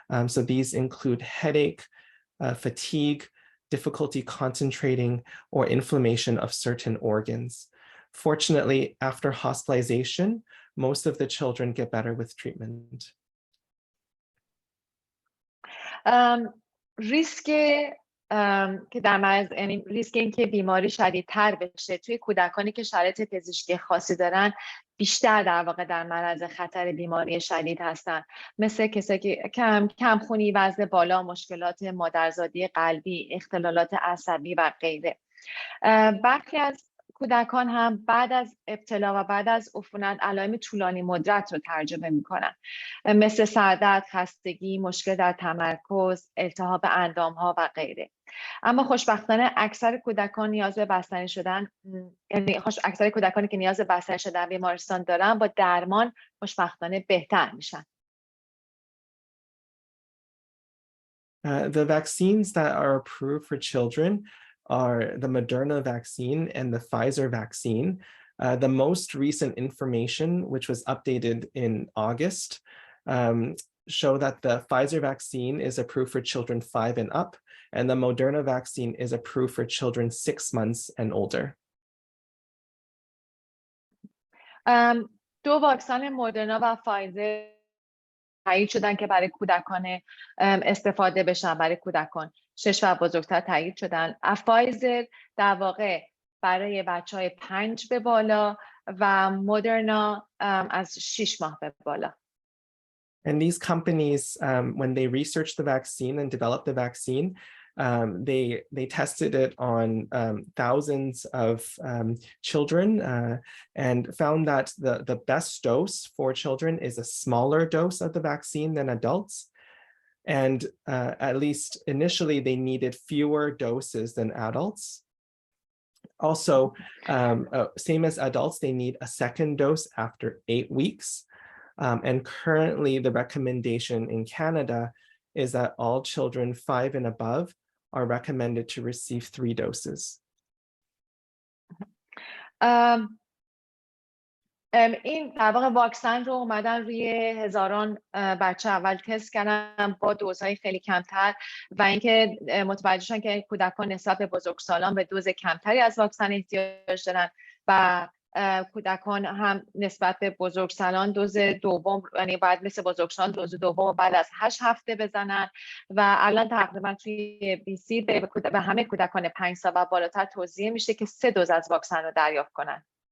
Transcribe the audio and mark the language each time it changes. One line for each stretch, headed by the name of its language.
English: So these include headache, fatigue, difficulty concentrating, or inflammation of certain organs. Fortunately, after hospitalization, most of the children get better with treatment.
Persian: ریسک که در معرض یعنی ریسک اینکه بیماری شدیدتر بشه توی کودکانی که شرایط پزشکی خاصی دارن بیشتر در واقع در معرض خطر بیماری شدید هستن، مثل کسایی که کمخونی، وزن بالا، مشکلات مادرزادی قلبی، اختلالات عصبی و غیره. برخی از کودکان هم بعد از ابتلا و بعد از عفونت علائم طولانی مدت رو تجربه میکنن، مثل سردرد، خستگی، مشکل در تمرکز، التهاب اندامها و غیره. اما خوشبختانه اکثر کودکان نیاز به بستری شدن، یعنی اکثر کودکانی که نیاز به بستری شدن بیمارستان دارن با درمان خوشبختانه بهتر میشن.
English: The vaccines that are approved for children are the Moderna vaccine and the Pfizer vaccine. The most recent information, which was updated in August, show that the Pfizer vaccine is approved for children 5 and up, and the Moderna vaccine is approved for children 6 months and older.
Persian: دو واکسن مدرنا و فایزر تایید شدن که برای کودکان استفاده بشن، برای کودکان 6 و بزرگتر تایید شدن. فایزر در واقع برای بچهای 5 به بالا و مدرنا از 6 ماه به بالا.
English: And these companies, when they researched the vaccine and developed the vaccine, they tested it on thousands of children and found that the best dose for children is a smaller dose of the vaccine than adults. And at least initially, they needed fewer doses than adults. Also, same as adults, they need a second dose after 8 weeks. And currently, the recommendation in Canada is that all children 5 and above are recommended to receive 3 doses.
Persian: این در واقع واکسن رو اومدن روی هزاران بچه اول تست کردن با دوزهای خیلی کمتر و اینکه متوجه شدن که کودکان نسبت به بزرگسالان به دوز کمتری از واکسن احتیاج دارن و کودکان هم نسبت به بزرگسالان دوز دوم، یعنی باید مثل بزرگسالان دوز دوم بعد از 8 هفته بزنن و الان تقریبا توی BC به همه کودکان 5 سال و بالاتر توصیه میشه که 3 دوز از واکسن رو دریافت کنن.